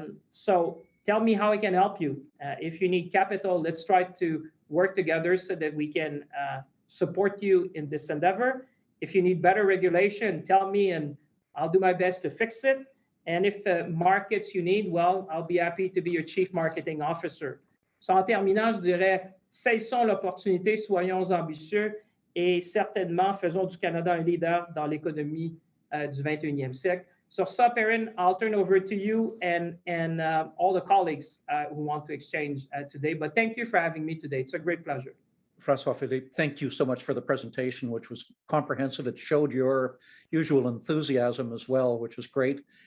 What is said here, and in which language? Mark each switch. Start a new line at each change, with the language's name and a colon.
English: So tell me how I can help you. If you need capital, let's try to work together so that we can support you in this endeavor. If you need better regulation, tell me, and I'll do my best to fix it. And if markets you need, well, I'll be happy to be your Chief Marketing Officer.
French: So en terminant, je dirais, saisissons l'opportunité, soyons ambitieux et certainement faisons du Canada un leader dans l'économie du 21e siècle. Sur ça,
English: Perrin, I'll turn over to you and all the colleagues who want to exchange today. But thank you for having me today. It's a great pleasure. François-Philippe, thank you so much for the presentation, which was comprehensive. It showed your usual enthusiasm as well, which was great.